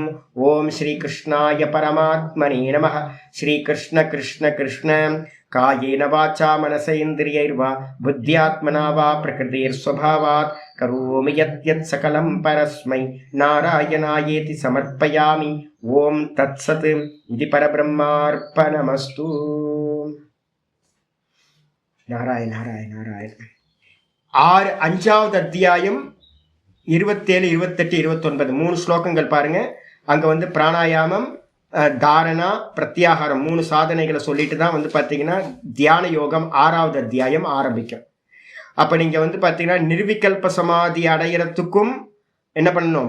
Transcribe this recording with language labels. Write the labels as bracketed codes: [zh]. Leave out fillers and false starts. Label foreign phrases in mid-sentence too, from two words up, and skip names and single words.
[sa] ओम श्रीकृष्णाय परमात्मने नमः. श्रीकृष्ण कृष्ण कृष्ण कायेन वाचा मनसेन्द्रियैर्वा बुद्ध्यात्मना वा प्रकृतिर्स्वभावात् करोमि यत् सकलं परस्मै नारायणायेति समर्पयामि. ओम तत्सत्. इति परब्रह्मार्पणमस्तु. नारायण नारायण नारायण. [ta] 5வது அத்தியாயம் 27, 28, 29 3 ஸ்லோகங்கள் பாருங்க. அங்க பிராணாயாமம், தாரணா, பிரத்யாகாரம் 3 சாதனைகளை சொல்லிட்டு தான் பார்த்தீங்கன்னா தியான யோகம் 6வது அத்தியாயம் ஆரம்பிக்கும். அப்போ நீங்கள் பார்த்தீங்கன்னா நிர்விகல்ப சமாதி அடையிறதுக்கும் என்ன பண்ணணும்?